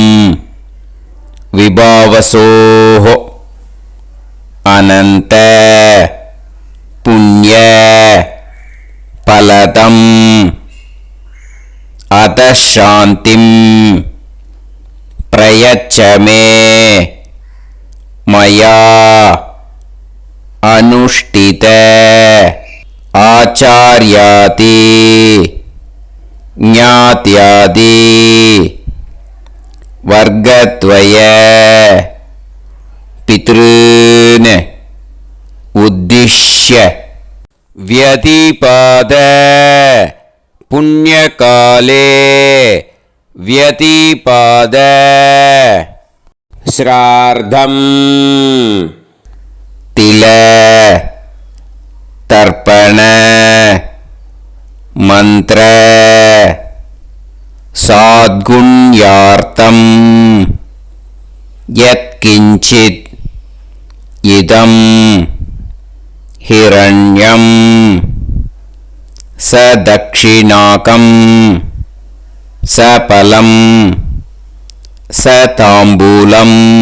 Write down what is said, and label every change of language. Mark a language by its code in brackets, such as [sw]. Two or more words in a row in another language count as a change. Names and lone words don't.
[sa] विभावसोः अनन्त पुण्य फलदम् अतःशान्तिं प्रयच्छमे मया अनुष्ठित आचार्यादि ज्ञात्यादि वर्गद्वय पितॄन् उद्दिश्य व्यतिपाद पुण्यकाले व्यतिपाद श्राद्धम् तिल तर्पण मन्त्र साद्गुण्यार्थं यत्किञ्चित् इदम् हिरण्यं सदक्षिणाकं सफलं सताम्बूलम्